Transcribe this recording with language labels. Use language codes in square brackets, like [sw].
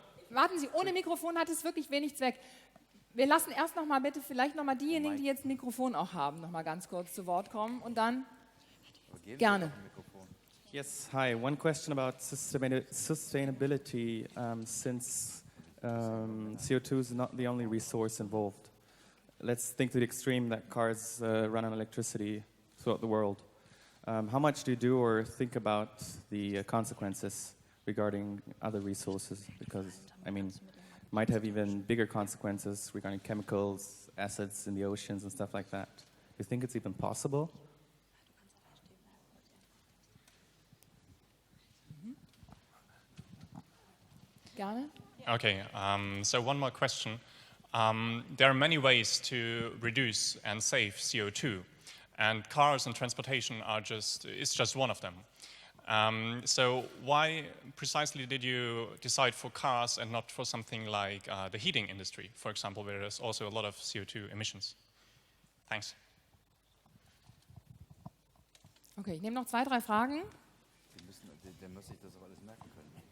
[de] Warten Sie, ohne Mikrofon hat es wirklich wenig Zweck. Wir lassen erst noch mal bitte vielleicht noch mal diejenigen, die jetzt ein Mikrofon auch haben, noch mal ganz kurz zu Wort kommen und dann gerne. [en] Yes, hi. One question about sustainability, since CO2 is not the only resource involved. Let's think to the extreme that cars run on electricity throughout the world. How much do you do or think about the consequences regarding other resources? Because, I mean, might have even bigger consequences regarding chemicals, acids in the oceans and stuff like that. Do you think it's even possible? [de] Gerne. [en] Okay, so one more question. There are many ways to reduce and save CO2, and cars and transportation is just one of them. So why precisely did you decide for cars and not for something like the heating industry, for example, where there's also a lot of CO2 emissions? Thanks. [de] Okay, ich nehme noch 2, 3 Fragen. Der muss sich das auch alles merken können.